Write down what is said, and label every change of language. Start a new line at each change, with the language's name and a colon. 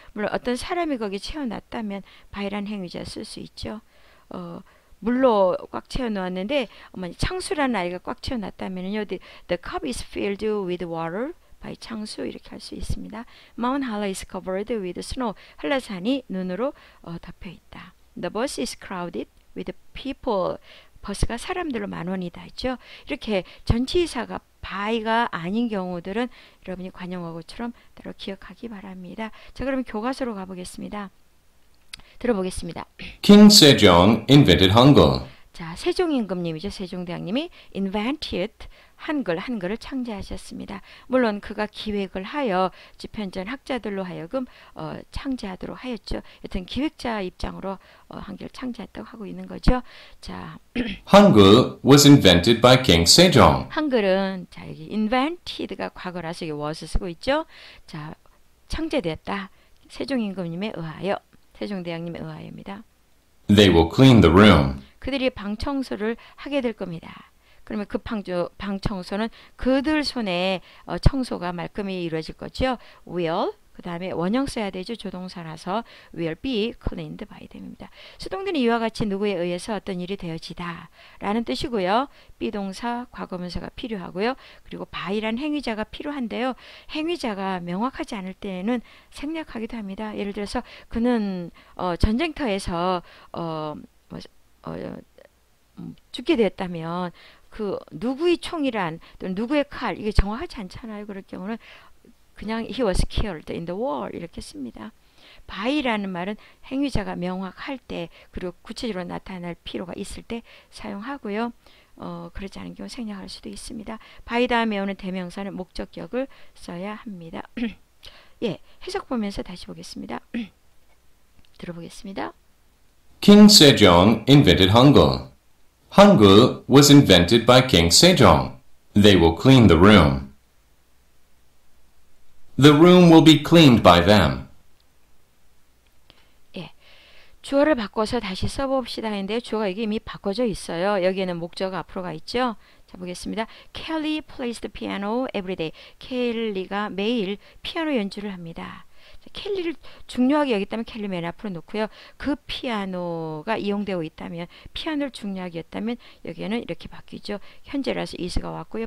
Korean: 물론 어떤 사람이 거기 채워놨다면 by란 행위자 쓸 수 있죠. 물로 꽉 채워 놓았는데 창수라는 아이가 꽉 채워 놨다면요.
English: The cup is filled with water by 창수
Korean: 이렇게 할 수 있습니다.
English: Mount Hala is covered with snow.
Korean: 한라산이 눈으로 덮여 있다.
English: The bus is crowded with people.
Korean: 버스가 사람들로 만원이다 했죠. 이렇게 전치사가 by가 아닌 경우들은 여러분이 관용어구처럼 따로 기억하기 바랍니다. 자, 그러면 교과서로 가보겠습니다. 들어보겠습니다.
English: King Sejong invented Hangul.
Korean: 자, 세종임금님이죠. 세종대왕님이 invented 한글을 창제하셨습니다. 물론 그가 기획을 하여 집현전 학자들로 하여금 창제하도록 하였죠. 여튼 기획자 입장으로 한글 창제했다고 하고 있는 거죠. 자,
English: Hangul was invented by King Sejong.
Korean: 한글은 자 여기 invented가 과거라서 여기 was 쓰고 있죠. 자, 창제되었다. 세종임금님에 의하여, 세종대왕님에 의하여입니다. They will clean the room. 그들이 방 청소를 하게 될 겁니다. 그러면 그 방 청소는 그들 손에 청소가 말끔히 이루어질 거죠. will, 그 다음에 원형 써야 되죠. 조동사라서
English: will be cleaned by them
Korean: 입니다. 수동태는 이와 같이 누구에 의해서 어떤 일이 되어지다 라는 뜻이고요. 비동사, 과거분사가 필요하고요. 그리고 by란 행위자가 필요한데요. 행위자가 명확하지 않을 때에는 생략하기도 합니다. 예를 들어서 그는 전쟁터에서 죽게 되었다면 그 누구의 총이란 또는 누구의 칼 이게 정확하지 않잖아요. 그럴 경우는 그냥
English: he was killed in the war
Korean: 이렇게 씁니다. by라는 말은 행위자가 명확할 때 그리고 구체적으로 나타날 필요가 있을 때 사용하고요. 그렇지 않은 경우 생략할 수도 있습니다. by 다음에 오는 대명사는 목적격을 써야 합니다. 예, 해석 보면서 다시 보겠습니다. 들어보겠습니다.
English: King Sejong invented Hangul. Hangul was invented by King Sejong. They will clean the room. The room will be cleaned by them.
Korean: 예, 주어를 바꿔서 다시 써봅시다 했는데 주어가 이게 이미 바꿔져 있어요. 여기에는 목적어가 앞으로 가 있죠. 자, 보겠습니다.
English: Kelly plays the piano every day.
Korean: 켈리가 매일 피아노 연주를 합니다. 자, 켈리를 중요하게 여겼다면 켈리 맨 앞으로 놓고요. 그 피아노가 이용되고 있다면, 피아노를 중요하게 여겼다면 여기에는 이렇게 바뀌죠. 현재라서 is가 왔고요.